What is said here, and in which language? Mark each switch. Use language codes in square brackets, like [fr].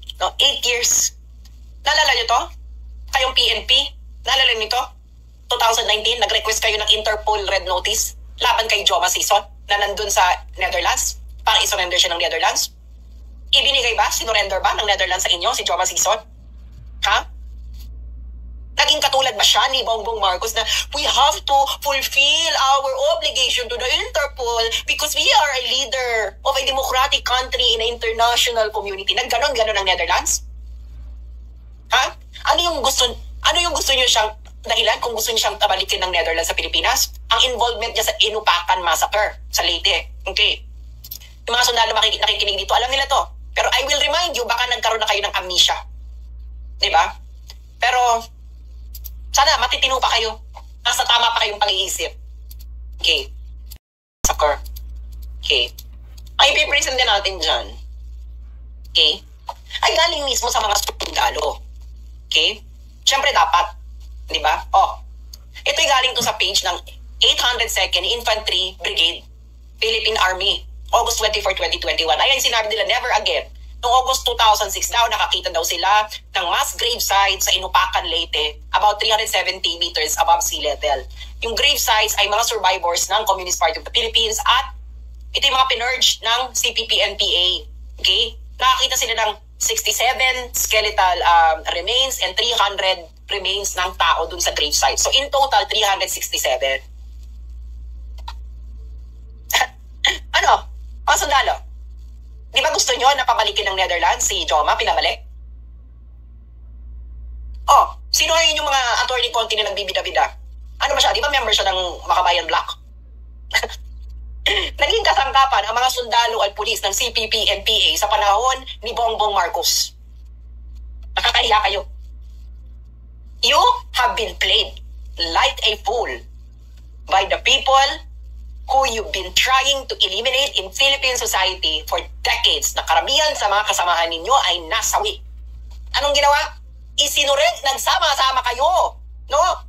[tl] No, 8 years. Naalala nyo to? Kayong PNP? Naalala nyo to? 2019, nag-request kayo ng Interpol Red Notice laban kay Joma Sison na nandun sa Netherlands para isurrender siya ng Netherlands. Ibinigay ba? Sinurrender ba ng Netherlands sa inyo si Joma Sison? Ha? [en] Naging katulad ba siya ni Bongbong Marcos na we have to fulfill our obligation to the Interpol because we are a leader of a democratic country in an international community? [tl] Nagganon-ganon ang Netherlands? Ha? Ano yung gusto niyo siyang dahilan kung gusto niyo siyang tabalikin ng Netherlands sa Pilipinas? Ang involvement niya sa Inupakan Massacre sa Leyte. Okay. Yung mga sundalo nakikinig dito, alam nila to. Pero I will remind you, baka nagkaroon na kayo ng amnesia. Diba? Pero sana matitino pa kayo. Nasa tama pa kayong pag-iisip. Okay. Massacre. Okay. Ang ipipresent din natin dyan, okay, ay galing mismo sa mga sundalo. Okay? Siyempre dapat. Di ba? Oh. Ito'y galing to sa page ng 802nd Infantry Brigade, Philippine Army, August 24, 2021. Ayan, sinabi nila, never again. Noong August 2006 daw, nakakita daw sila ng mass grave site sa Inupakan, Leyte, about 370 meters above sea level. Yung grave sites ay mga survivors ng Communist Party of the Philippines at ito yung mga pinurge ng CPP-NPA. Okay? Nakakita sila ng 67 skeletal remains and 300 remains ng tao dun sa grave site. So in total, 367. Ano? Mga sundalo? Di ba gusto nyo na pabalikin ng Netherlands si Joma, pinabalik? Oh, sino ngayon yung mga attorney konti na nagbibida-bida? Ano ba siya? Di ba member siya ng Makabayan Black? Naging kasangkapan ang mga sundalo at pulis ng CPP-NPA sa panahon ni Bongbong Marcos. Nakakahiya kayo. [en] You have been played like a fool by the people who you've been trying to eliminate in Philippine society for decades, na karamihan sa mga kasamahan ninyo ay nasawi. [tl] Anong ginawa? Nagsama-sama kayo, no?